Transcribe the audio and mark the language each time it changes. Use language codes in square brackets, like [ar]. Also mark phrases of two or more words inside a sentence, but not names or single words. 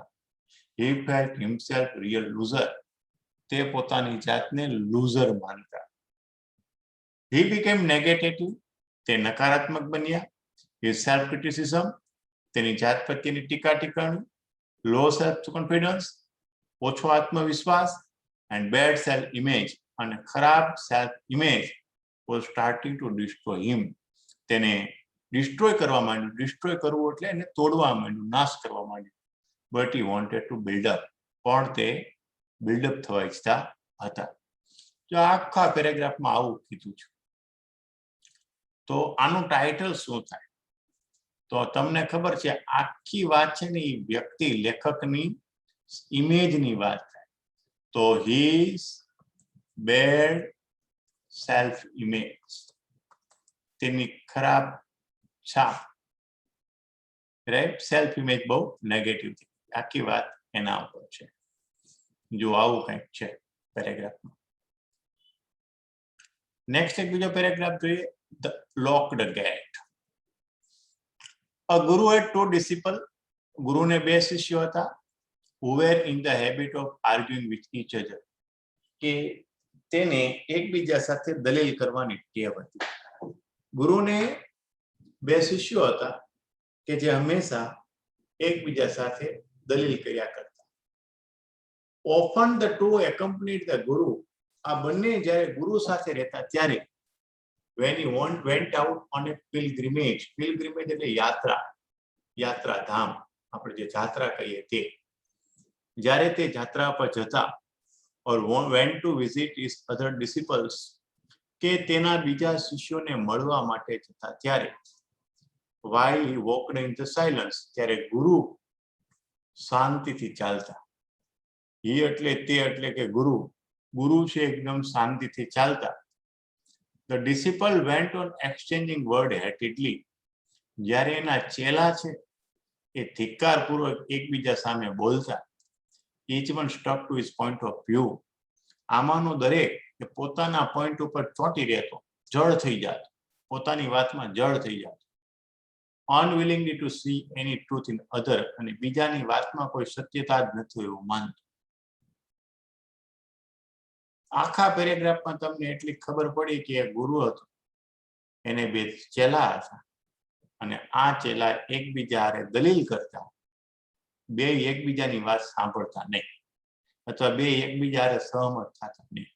[en] He felt himself real loser, [gu] તે પોતાની જાતને લૂઝર માનતા. [en] He became negative, [gu] તે નકારાત્મક બન્યા. [en] His self criticism, [gu] તેની જાત પ્રત્યેની ટીકા ટિપ્પણી. [en] Low self confidence, [gu] ઓછો આત્મવિશ્વાસ. [en] And bad self image, [gu] અને ખરાબ [en] self image was starting to destroy him. [gu] તેને ડિસ્ટ્રોય કરવા માંડ્યું. ડિસ્ટ્રોય કરવું એટલે એને તોડવા માંડ્યું, નાશ કરવા માંડ્યું. [en] But he wanted to build up, [gu] પણ તે બિલ્ડઅપ થવા ઈચ્છતા હતા. જો આખા પેરેગ્રાફમાં આવું કીધું છે, તો આનું ટાઇટલ શું થાય? તો તમને ખબર છે, આખી વાત છે ને એ વ્યક્તિ, લેખકની ઇમેજની વાત થાય. તો [en] his bad self image, [gu] તેની ખરાબ છાપ, રાઈટ? [en] self image [gu] બહુ નેગેટિવ થઈ. આખી વાત એના ઉપર છે. જો આવું કંઈક છે પેરેગ્રાફમાં. નેક્સ્ટ એક બીજો પેરેગ્રાફ જોઈએ. [en] The Locked Gate. A guru had two disciples, [gu] ગુરુને બે શિષ્યો હતા. [en] who were in the habit of arguing with each other, [gu] કે તેને એકબીજા સાથે દલીલ કરવાની ટેવ હતી. ગુરુને બે શિષ્યો હતા કે જે હંમેશા એકબીજા સાથે દલીલ કર્યા કરતા. [en] Often the two accompanied the guru, [gu] આ બંને જ્યારે ગુરુ સાથે રહેતા ત્યારે [en] when he went out on a pilgrimage, pilgrimage [gu] એટલે યાત્રા, યાત્રાધામ, આપણે જે જાત્રા કહીએ તે. જ્યારે તે જાત્રા પર જતા, [en] or went to visit his other disciples, [gu] કે તેના બીજા શિષ્યોને મળવા માટે જતા ત્યારે, [en] while he walked in the silence, [gu] ત્યારે ગુરુ શાંતિથી ચાલતા. he એટલે તે એટલે કે ગુરુ, ગુરુ છે એકદમ શાંતિથી ચાલતા. [en] The disciple went on exchanging word heatedly, [gu] જ્યારે એના ચેલા છે એ ધિક્કારપૂર્વક એકબીજા સામે બોલતા. [en] Each one stuck to his point of view, [gu] આમાંનો દરેક એ પોતાના પોઈન્ટ ઉપર ચોંટી રહેતો, જડ થઈ જાત, પોતાની વાતમાં જડ થઈ જાત. [en] Unwillingly to see any truth in other, [gu] અને બીજાની વાતમાં કોઈ સત્યતા જ નથી એવું માનતો. આખા પેરેગ્રાફમાં તમને એટલી ખબર પડી કે એક ગુરુ હતો, એને બે ચેલા હતા, અને આ ચેલા એકબીજા હારે દલીલ કરતા. બે એકબીજાની વાત સાંભળતા નહીં, અથવા બે એકબીજા હારે સહમત થતા નહીં.